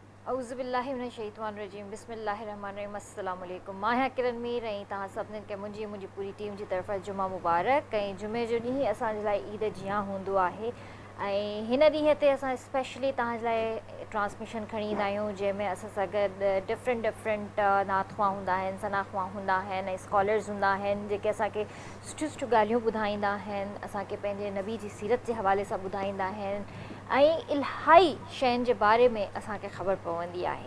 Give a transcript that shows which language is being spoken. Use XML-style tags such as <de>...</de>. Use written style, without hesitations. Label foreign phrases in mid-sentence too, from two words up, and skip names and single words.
<ar>اعوذ باللہ من الشیطان الرجیم بسم اللہ الرحمن الرحیم السلام علیکم</ar> <sd>मां आहियां किरन मीर ऐं तव्हां सभिनीनि खे मुंहिंजी पूरी टीम जी तरफ़ां जुमा मुबारक। ऐं जुमे जो ॾींहुं असांजे लाइ ईद जियां हूंदो आहे ऐं हिन ॾींहं ते असां स्पेशली तव्हांजे लाइ ट्रांसमिशन खणी ईंदा आहियूं जंहिंमें असां सां गॾु डिफरेंट नातख़्वा हूंदा आहिनि, सनाख़्वा हूंदा आहिनि ऐं स्कॉलर्स हूंदा आहिनि जेके असांखे सुठियूं ॻाल्हियूं ॿुधाईंदा आहिनि, असांखे पंहिंजे नबी जी सीरत जे हवाले सां ॿुधाईंदा आहिनि ऐं इलाही शयुनि जे बारे में असांखे ख़बर पवंदी आहे।</sd>